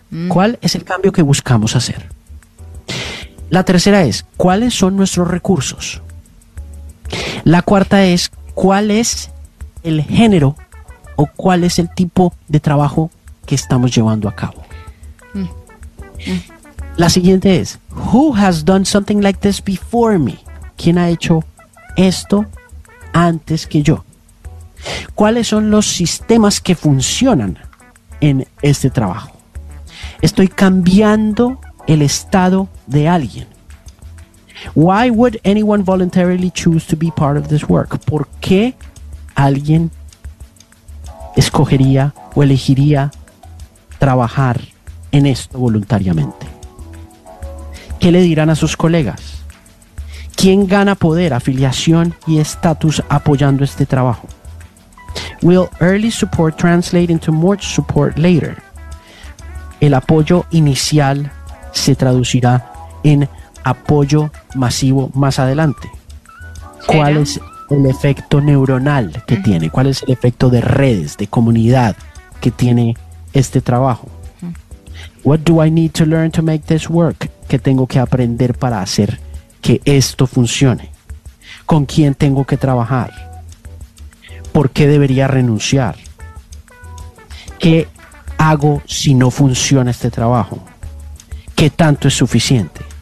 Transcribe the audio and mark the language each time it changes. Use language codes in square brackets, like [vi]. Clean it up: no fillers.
[es] ¿Cuál es el cambio que buscamos hacer? La tercera es, ¿cuáles son nuestros recursos? La cuarta es, ¿cuál es el género o cuál es el tipo de trabajo que estamos llevando a cabo? La siguiente es, [en] who has done something like this before me? [es] ¿Quién ha hecho esto antes que yo? ¿Cuáles son los sistemas que funcionan en este trabajo? Estoy cambiando el estado de alguien. [en] Why would anyone voluntarily choose to be part of this work? [es] ¿Por qué alguien escogería o elegiría trabajar en esto voluntariamente? ¿Qué le dirán a sus colegas? ¿Quién gana poder, afiliación y estatus apoyando este trabajo? [en] Will early support translate into more support later? [es] El apoyo inicial se traducirá en apoyo masivo más adelante. ¿Cuál es el efecto neuronal que tiene? ¿Cuál es el efecto de redes, de comunidad que tiene este trabajo? [en] What do I need to learn to make this work? [es] ¿Qué tengo que aprender para hacer que esto funcione? ¿Con quién tengo que trabajar? ¿Por qué debería renunciar? ¿Qué hago si no funciona este trabajo? ¿Qué tanto es suficiente?